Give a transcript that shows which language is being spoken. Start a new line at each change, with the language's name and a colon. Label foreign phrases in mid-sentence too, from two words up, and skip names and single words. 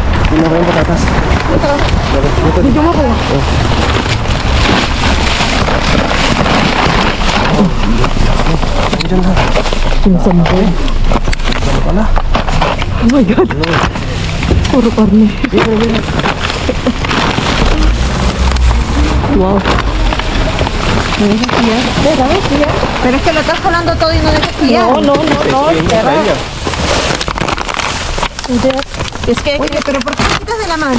Filipino: Tingnan ko yung patatas. Dito. Video mo ko. Diyan na. Pinsan ko. Ano pala?
English: Oh my God.
Filipino: Puro karne. Wow.
Spanish: Pero es que lo estás jalando todo y no dejas pillar. No. Espera. Es que, Oye, pero ¿por qué me quitas de la mano?